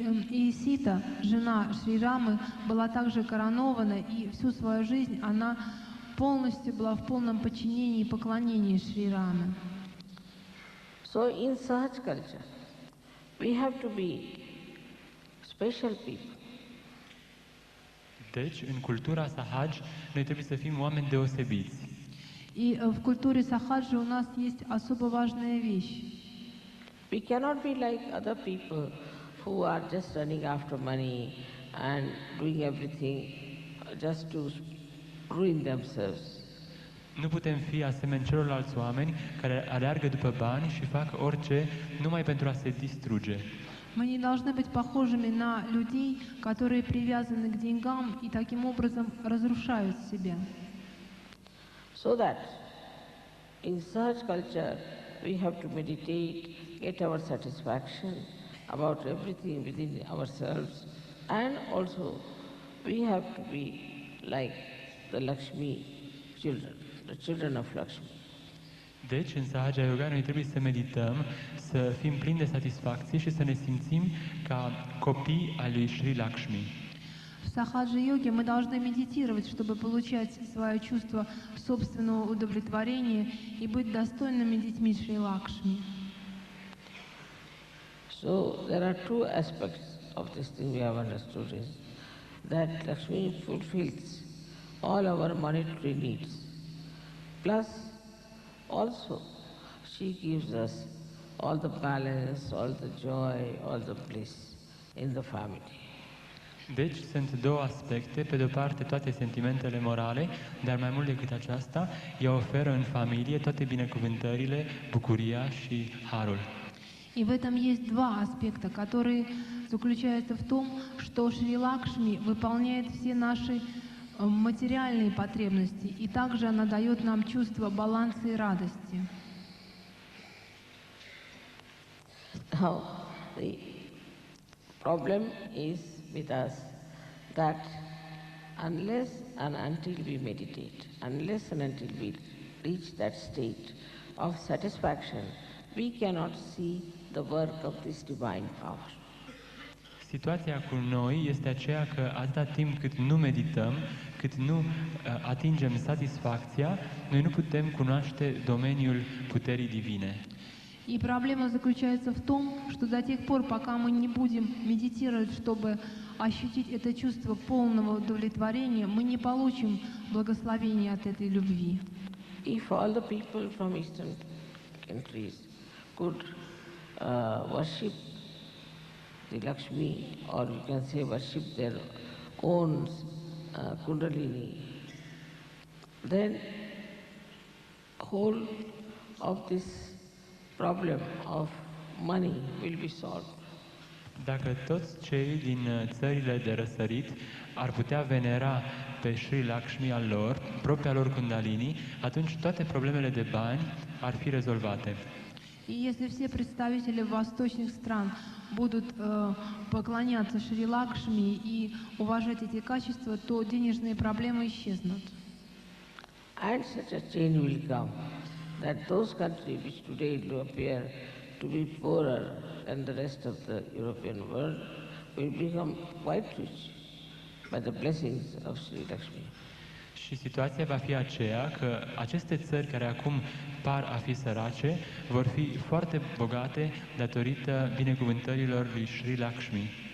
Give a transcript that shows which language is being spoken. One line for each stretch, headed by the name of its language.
Russian: И Сита, жена Шри Рамы, была также коронована, и всю свою жизнь она полностью была в полном подчинении и поклонении Шри Раме.
English: So in Sahaj culture, we have to be special people.
Romanian: Deci, în cultura Sahaj, noi trebuie să fim oameni deosebiți.
Russian: И в культуре Сахаджи у нас есть особо важная вещь.
English: We cannot be like other people who are just running after money and doing everything just to ruin themselves.
Romanian: Nu putem fi asemeni celorlalți oameni care aleargă după bani și fac orice numai pentru a se distruge.
Russian: Мы не должны быть похожими на людей, которые привязаны к деньгам и таким образом разрушают себя.
English: So that in such culture we have to meditate, get our satisfaction about everything within ourselves, and also we have to be like the Lakshmi children, the children of Lakshmi.
Romanian: Deci, în Sahaja Yoga, noi trebuie să medităm, să fim plini de satisfacție și să ne simțim ca copii al lui Sri Lakshmi.
Russian: В сахаджа-йоге мы должны медитировать, чтобы получать свое чувство собственного удовлетворения и быть достойными детьми Шри Лакшми.
English: So there are two aspects of this thing we have understood is that Lakshmi fulfills all our monetary needs. Plus also she gives us all the balance, all the joy, all the bliss in the family.
Romanian: Deci sunt două aspecte, pe de-o parte toate sentimentele morale, dar mai mult decât aceasta, ea oferă în familie toate binecuvântările, bucuria și harul.
Russian: И в этом есть два аспекта, которые заключаются в том, что Шри Лакшми выполняет все наши материальные потребности, и также она дает нам чувство баланса и радости.
English: Now, the problem is with us that unless and until we meditate, unless and until we reach that state of satisfaction, we cannot see the work of this divine power.
Romanian: Situația cu noi este aceea că atâta timp cât nu medităm, cât nu atingem satisfacția, noi nu putem cunoaște domeniul puterii divine.
Russian: И проблема заключается в том, что до тех пор, пока мы не будем медитировать, чтобы ощутить это чувство полного удовлетворения, мы не получим благословения от этой любви.
English: If all the people from Eastern countries could worship the Lakshmi, or you can say worship their own Kundalini, then whole of this problem of money will be solved.
Romanian: Dacă toți cei din țările de răsărit ar putea venera pe Sri Lakshmi al lor, propria lor Kundalini, atunci toate problemele de bani ar fi rezolvate.
Russian: И если все представители восточных стран будут поклоняться Шри Лакшми и уважать эти качества, то денежные проблемы исчезнут.
English: And such a change will come that those countries which today do appear to be poorer than the rest of the European world will become quite rich by the blessings of Sri Lakshmi.
Romanian: Și situația va fi aceea că aceste țări care acum par a fi sărace vor fi foarte bogate datorită binecuvântărilor lui Sri Lakshmi.